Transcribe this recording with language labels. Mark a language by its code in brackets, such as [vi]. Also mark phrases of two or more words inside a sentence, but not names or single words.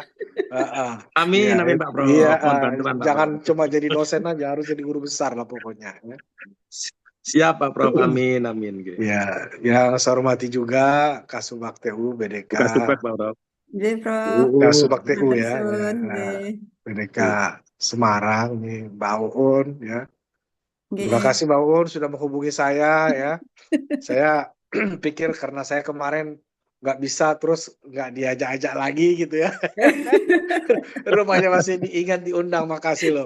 [id] Amin, Ya, amin Pak Prof. iya, Mohon bantuan Pak jangan Prof. cuma jadi dosen aja, harus jadi guru besar lah pokoknya. Ya. Siap Pak Prof. Amin, amin. Nggih. Ya, yang saya hormati juga Kasubag TU BDK. Kasubag Pak Prof. Nggih, Prof. Kasubag TU ya. [jv] Matur suwun, nggih. [id] BDK Semarang nih, Mbak Uun ya. Terima Nggih. kasih Mbak Uun sudah menghubungi saya ya. Saya pikir karena saya kemarin nggak bisa terus nggak diajak-ajak lagi gitu ya. Rumahnya masih diingat, diundang, makasih loh.